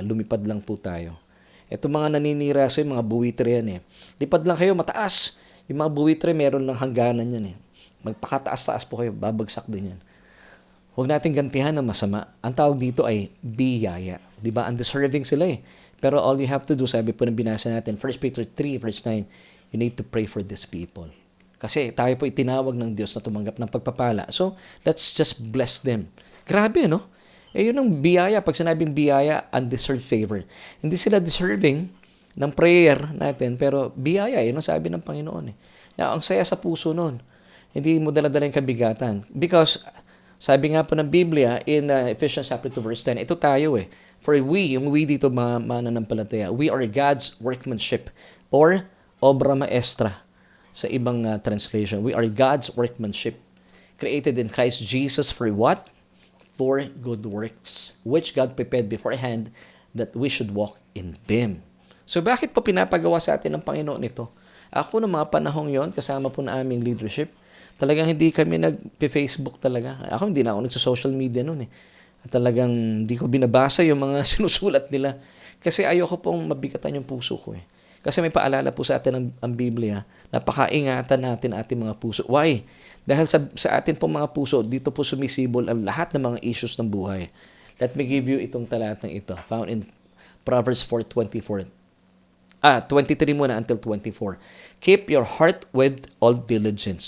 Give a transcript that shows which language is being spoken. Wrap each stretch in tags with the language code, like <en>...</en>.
<tl>Lumipad lang po tayo. Ito mga naninira sa mga buwitre yan eh. Lipad lang kayo, mataas. Yung mga buwitre, meron lang hangganan yan eh. Magpakataas-taas po kayo, babagsak din yan. Huwag nating gantihan ng masama. Ang tawag dito ay biyaya. Di ba? Undeserving sila eh.</tl> <en>Pero all you have to do,</en> <tl>sabi po ng binasa natin,</tl> <en>1 Peter 3 verse 9, you need to pray for these people.</en> <tl>Kasi tayo po itinawag ng Diyos na tumanggap ng pagpapala.</tl> <en>So, let's just bless them.</en> <tl>Grabe, no? Yun ang biyaya. Pag sinabing biyaya,</tl> <en>undeserved favor.</en> <tl>Hindi sila deserving ng prayer natin, pero biyaya, yun ang sabi ng Panginoon eh. Ang saya sa puso nun. Hindi mo dala-dala yung kabigatan. Because, sabi nga po ng Biblia</tl> <en>in Ephesians chapter 2 verse 10,</en> <tl>ito tayo eh.</tl> <en>For we,</en> <tl>yung we dito mga mananampalataya,</tl> <en>we are God's workmanship or obra maestra</en> <tl>sa ibang translation.</tl> <en>We are God's workmanship created in Christ Jesus for what? For good works, which God prepared beforehand that we should walk in them.</en> <tl>So bakit po pinapagawa sa atin ng Panginoon ito? Ako ng mga panahong yon, kasama po na aming leadership, talagang hindi kami nag-Facebook talaga. Ako hindi na ako nagsa-social media noon eh. At talagang hindi ko binabasa yung mga sinusulat nila. Kasi ayoko pong mabigatan yung puso ko eh. Kasi may paalala po sa atin ang Biblia, napakaingatan natin ating mga puso.</tl> <en>Why?</en> <tl>Dahil sa atin pong mga puso, dito po sumisibol ang lahat ng mga issues ng buhay.</tl> <en>Let me give you</en> <tl>itong talatang ito, found in Proverbs 4:24. 23 muna</tl> <en>until 24. Keep your heart with all diligence.</en>